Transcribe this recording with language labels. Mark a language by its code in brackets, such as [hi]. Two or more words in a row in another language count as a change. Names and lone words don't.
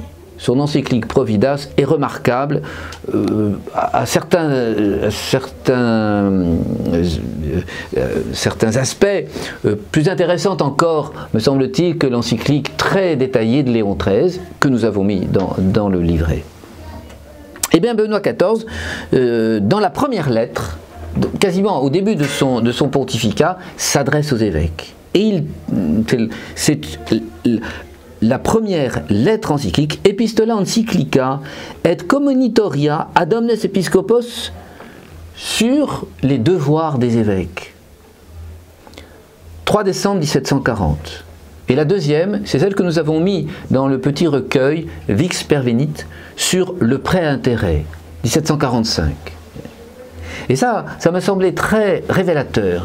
[fr] Son encyclique Providas est remarquable à certains aspects, plus intéressante encore, me semble-t-il, que l'encyclique très détaillée de Léon XIII, que nous avons mis dans le livret. Eh bien, Benoît XIV, dans la première lettre, quasiment au début de son pontificat, s'adresse aux évêques. Et c'est la première lettre encyclique, Epistola Encyclica et Communitoria ad omnes episcopos, sur les devoirs des évêques. 3 décembre 1740. Et la deuxième, c'est celle que nous avons mis dans le petit recueil Vix Pervenit, sur le prêt-intérêt, 1745. Et ça m'a semblé très révélateur.